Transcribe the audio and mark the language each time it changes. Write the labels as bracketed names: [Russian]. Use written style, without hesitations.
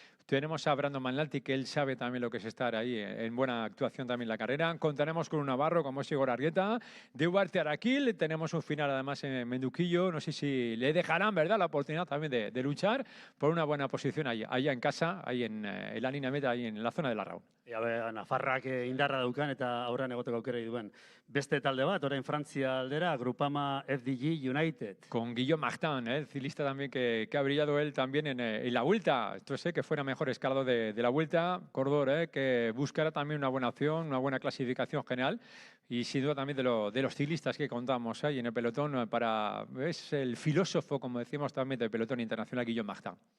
[Spanish] Tenemos a Brandon Manlalti, que él sabe también lo que es estar ahí en buena actuación también en la carrera. Contaremos con un navarro como es Igor Arrieta. De Huarte Araquil, tenemos un final además en Menduquillo. No sé si le dejarán, ¿verdad?, la oportunidad también de luchar por una buena posición allá en casa, ahí en la línea meta, ahí en la zona de Larraun. [Basque] Nafarrak indarra daukan eta aurrean egoteko aukera duen. Beste talde bat, orain Frantzia aldera, Grupama FDG United. [Spanish] Con Guillaume Martin, el ciclista también que ha brillado él también en la Vuelta. Esto es que fuera mejor escalado de la Vuelta. Cordor, que buscará también una buena opción, una buena clasificación general. Y sin duda también de los ciclistas que contamos ahí en el pelotón, es el filósofo, como decimos también, del pelotón internacional, Guillaume Martin.